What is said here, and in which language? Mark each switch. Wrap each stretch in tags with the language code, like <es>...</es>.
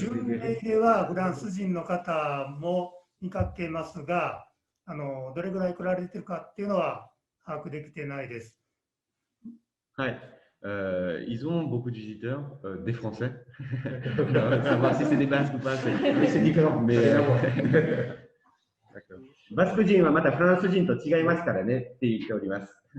<ja>巡礼ではフランス人の方も見かけますが、どれぐらい来られてるかっていうのは把握できてないです。はい。</ja> <fr>Ils ont beaucoup de visiteurs, des Français. Savoir si c'est des Basques ou pas, c'est différent. Mais</fr> <ja>バスク人はまたフランス人と違いますからねって言っております。</ja>